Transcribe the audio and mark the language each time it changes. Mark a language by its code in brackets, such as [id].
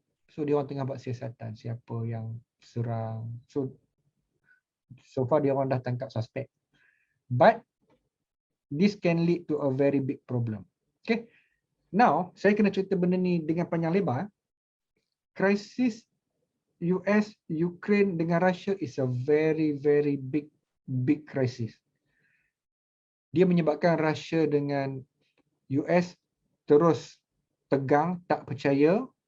[ms] So dia orang tengah buat siasatan siapa yang serang. [en] So far [ms] dia orang dah tangkap suspek. [en] But this can lead to a very big problem. Okay. [ms] Now, saya kena cerita benda ni dengan panjang lebar. Krisis US, Ukraine dengan Russia [en] is a very very big crisis. [ms] Dia menyebabkan Russia dengan US terus tegang, tak percaya.